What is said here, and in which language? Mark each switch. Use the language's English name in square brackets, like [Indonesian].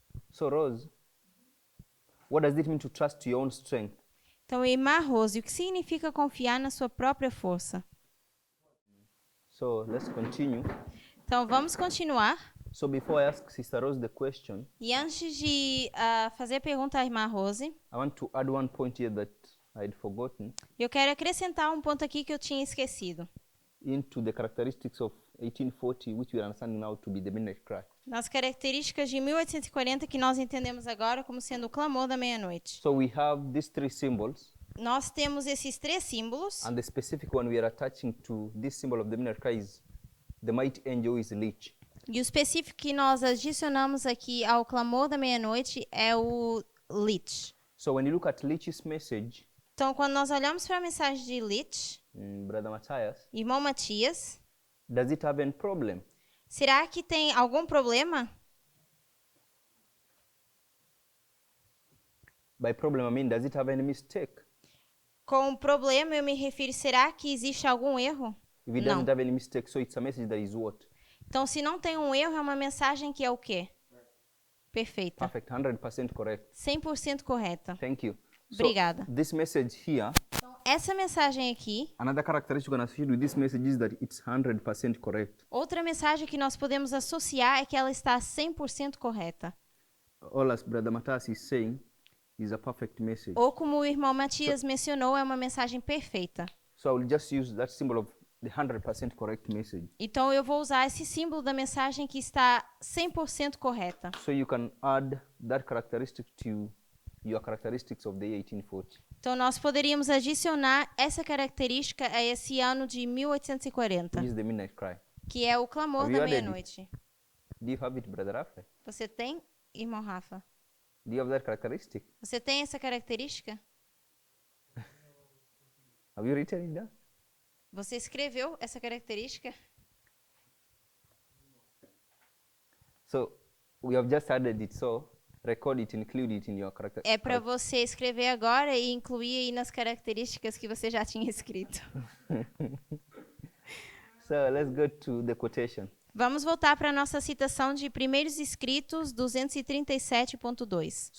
[English] So Rose, what does it mean to trust your own strength? [Portuguese] Então, irmã Rose, o que significa confiar na sua própria força? [English] So let's continue. [Portuguese] Então, vamos continuar. [English] So before I ask Sister Rose the question, [Portuguese] E antes de fazer a pergunta à irmã Rose, [English] I want to add one point here that I'd forgotten [Portuguese] eu quero acrescentar um ponto aqui que eu tinha esquecido. [English] into the characteristics of 1840, which we are understanding now to be the midnight cry. [Portuguese] Nas características de 1840 que nós entendemos agora como sendo o clamor da meia-noite. [English] So we have these three symbols, [Portuguese] Nós temos esses três símbolos. [English] and the specific one we are attaching to this symbol of the midnight cry is the mighty angel is Lich. [Portuguese] E o específico que nós adicionamos aqui ao clamor da meia-noite é o Lich. [English] So when you look at Lich's message, [Portuguese] Então, quando nós olhamos para a mensagem de Lich, [English] Brother Matthias, [Portuguese] irmão Matias, [English] does it have any problem? [Portuguese] será que tem algum problema? [English] By problem, I mean, does it have any mistake? [Portuguese] Com problema, eu me refiro, será que existe algum erro? [English] If it [Portuguese] Não. [English] doesn't have any mistake, so it's a message that is what? [Portuguese] Então, se não tem um erro, é uma mensagem que é o quê? Perfeita. [English] Perfect, 100% correct. [Portuguese] 100% correta. [English] Thank you. [Portuguese] Obrigada. [English] So this message here, [Portuguese] Essa mensagem aqui, [English] another characteristic you can associate with this message is that it's 100% correct. [Portuguese] outra mensagem que nós podemos associar é que ela está 100% correta. [English] All as Brother Matthias is saying is a perfect message. [Portuguese] Ou como o irmão Matias mencionou, é uma mensagem perfeita. [English] So I will just use that symbol of the 100% correct message. [Portuguese] Então eu vou usar esse símbolo da mensagem que está 100% correta. [English] So you can add that characteristic to your characteristics of the year 1840. [Portuguese] Então nós poderíamos adicionar essa característica a esse ano de 1840, [English] Which is the midnight cry. [Portuguese] que é o clamor [English] Have you [Portuguese] da [English] added it? [Portuguese] meia-noite. [English] Do you have it, Brother Rafa? [Portuguese] Você tem, irmão Rafa? [English] Do you have that characteristic? [Portuguese] Você tem essa característica? [English] Have you written it down? [Portuguese] Você escreveu essa característica? [English] So we have just added it. So record it, include it in your character. [Portuguese] É para você escrever agora e incluir aí nas características que você já tinha escrito. [English] So let's go to the quotation. [Portuguese] Vamos voltar para a nossa citação de Primeiros Escritos 237.2.